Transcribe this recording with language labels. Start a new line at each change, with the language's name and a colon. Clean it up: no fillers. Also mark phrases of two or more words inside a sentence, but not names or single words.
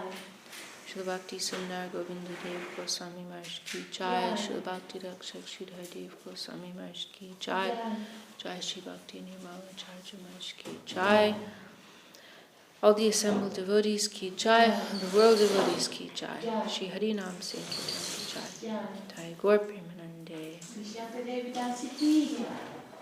Hindi: श्री भक्ति सुन्दर गोविन्द देव गोस्वामी महाराज की जय. श्री भक्ति रक्षक श्रीधर देव गोस्वामी महाराज की जय. जय श्री भक्ति निर्मल आचार्य महाराज की जय.
English: All the assembled devotees
Hindi: की जय,
English: the world devotees
Hindi: की जय, श्री हरि नाम संकीर्तन की जय, जय गौर प्रेमानन्दे. विशाखा देवीदासी की जय.